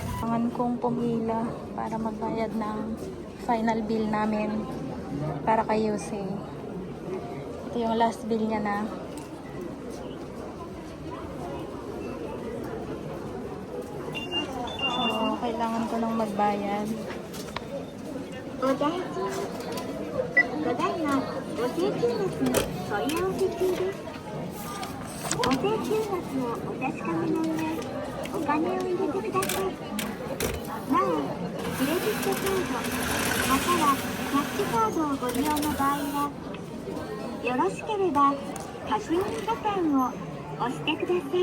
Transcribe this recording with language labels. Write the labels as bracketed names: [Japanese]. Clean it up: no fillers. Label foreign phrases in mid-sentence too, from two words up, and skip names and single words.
[Filipino] kailangan kong pumila para magbayad ng [English] final bill [Filipino] namin para kay Yose. Ito yung [English] last bill [Filipino] niya na. So, kailangan ko nang magbayad. [Japanese] お大事に。ただいま、お請求額の問い合わせ中です。お請求額をお確かめの上、お金を入れてください。なお、クレジットカード、またはキャッシュカードをご利用の場合は、よろしければ、カシオボタンを押してください。